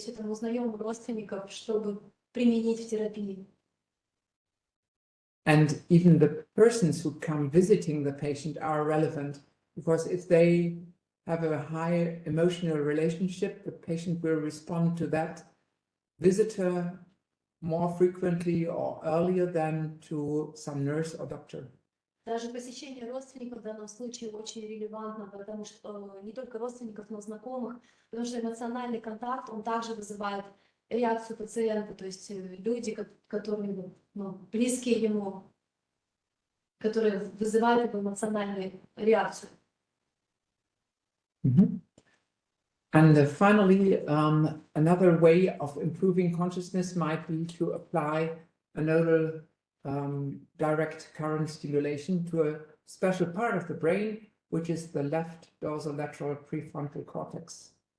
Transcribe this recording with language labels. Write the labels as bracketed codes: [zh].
[ru] Все это мы узнаем у родственников, чтобы применить в терапии. [en] And even the persons who come visiting the patient are relevant, because if they have a high emotional relationship, the patient will respond to that visitor more frequently or earlier than to some nurse or doctor. [ru] Даже посещение родственников в данном случае очень релевантно, потому что не только родственников, но знакомых, потому что эмоциональный контакт, он также вызывает реакцию пациента, то есть люди, которые близкие ему, которые вызывают эту эмоциональную реакцию. Mm-hmm. [en] And finally, another way of improving consciousness might be to apply a neural direct current stimulation to a special part of the brain, which is the left dorsolateral prefrontal cortex.